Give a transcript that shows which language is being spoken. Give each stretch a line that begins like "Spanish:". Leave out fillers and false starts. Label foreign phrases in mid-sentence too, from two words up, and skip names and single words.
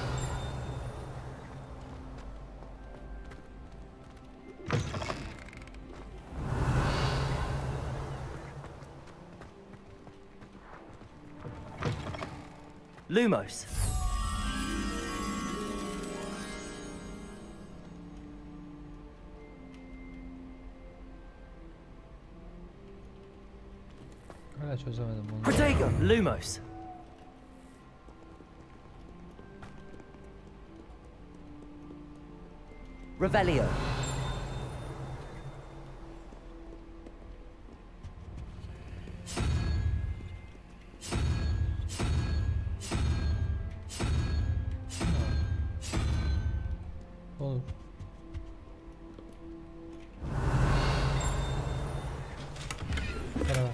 Turkish: Lumos. Hala çözemedim bunu. Protego. Lumos. Revelio. Olur. Merhaba.